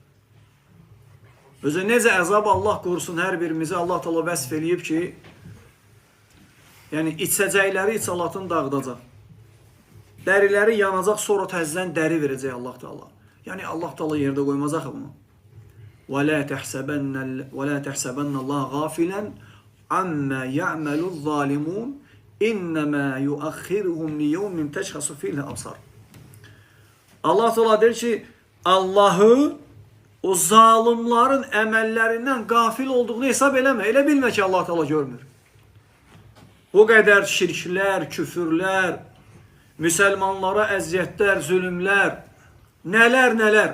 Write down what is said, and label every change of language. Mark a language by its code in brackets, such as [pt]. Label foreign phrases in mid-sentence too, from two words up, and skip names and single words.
[az] Özə necə əzab Allah qorusun hər birimizi Allah Teala vəsf eləyib ki, yəni içəcəkləri içalatın dağıdacaq. Dəriləri yanacaq, sonra təzdən dəri verəcək Allah Teala. Yəni Allah Teala yerdə qoymayacaq bunu. [ar] وَلَا تَحْسَبَنَّ اللّٰهَ غَافِلًا عَمَّا يَعْمَلُ الظَّالِمُونَ اِنَّمَا يُؤَخِّرُهُمْ لِيَوْمٍ تَشْخَصُ فِيهِ الْأَبْصَارُ [az] Allah Teala der ki, Allahı o zalimların əməllərindən qafil olduğunu hesab eləmə. Elə bilmə ki, Allah Teala görmür. O qədər şirklər, küfürlər, müsəlmanlara əziyyətlər, zülümlər, nələr.